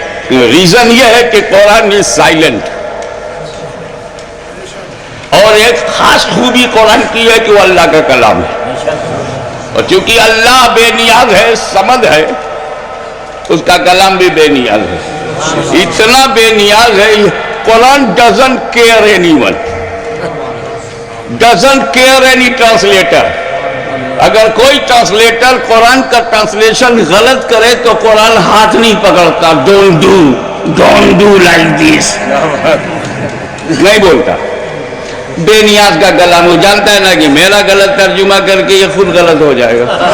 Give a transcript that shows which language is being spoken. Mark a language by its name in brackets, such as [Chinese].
[Urdu] Reason یہ ہے کہ قرآن [English] is silent, [Urdu] اور ایک خاص خوبی قرآن کی ہے کہ وہ اللہ کا کلام ہے, اور چونکہ اللہ بے نیاز ہے, صمد ہے, اس کا کلام بھی بے نیاز ہے. اتنا بے نیاز ہے, قرآن [English] doesn't care anyone, doesn't care any translator. [Urdu] اگر کوئی ٹرانسلیٹر قرآن کا ٹرانسلیشن غلط کرے تو قرآن ہاتھ نہیں پکڑتا, [English] don't do like this, [Urdu] نہیں بولتا. بے نیاز کا کلام, وہ جانتا ہے نا کہ میرا غلط ترجمہ کر کے یہ خود غلط ہو جائے گا.